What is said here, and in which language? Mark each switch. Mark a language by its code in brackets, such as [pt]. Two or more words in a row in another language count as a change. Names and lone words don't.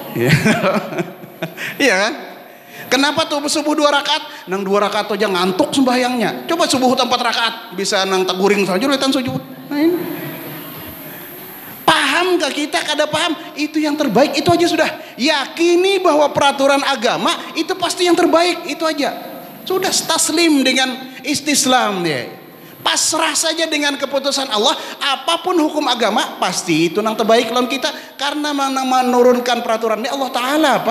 [id] Iya kan? Kenapa tuh subuh 2 rakaat? Nang 2 rakaat aja ngantuk sembahyangnya. [bjn] Coba subuh 4 rakaat bisa nang taguring saja letan sujud. [id] Nah ini. Pahamkah kita? Kada paham, itu yang terbaik, itu aja sudah. Yakini bahwa peraturan agama itu pasti yang terbaik, itu aja. Sudah taslim dengan istislam dia. Pasrah saja dengan keputusan Allah. Apapun hukum agama pasti itu yang terbaik lawan kita, karena menurunkan peraturan ini Allah Ta'ala, Pak.